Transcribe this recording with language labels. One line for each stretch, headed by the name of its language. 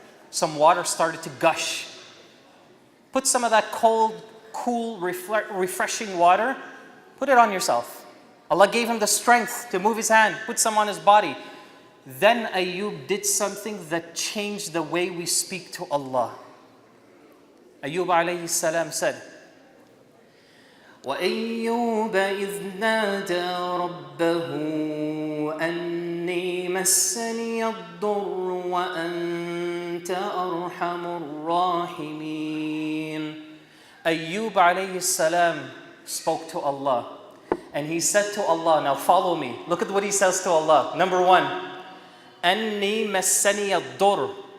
English: Some water started to gush. Put some of that cold, cool, refreshing water, put it on yourself. Allah gave him the strength to move his hand, put some on his body. Then Ayyub did something that changed the way we speak to Allah. Ayyub alayhi salam said,
Arabic: وَأَيُّوبَ إِذْ نَادَى رَبَّهُ أَنِّي مَسَّنِيَ الضُّرُّ وَأَنْتَ أَرْحَمُ الرَّاحِمِينَ.
English: Ayyub alayhi salam spoke to Allah. And he said to Allah, now follow me. Look at what he says to Allah. Number 1,
Arabic: أَنِّي مَسَّنِيَ الضُّرُّ.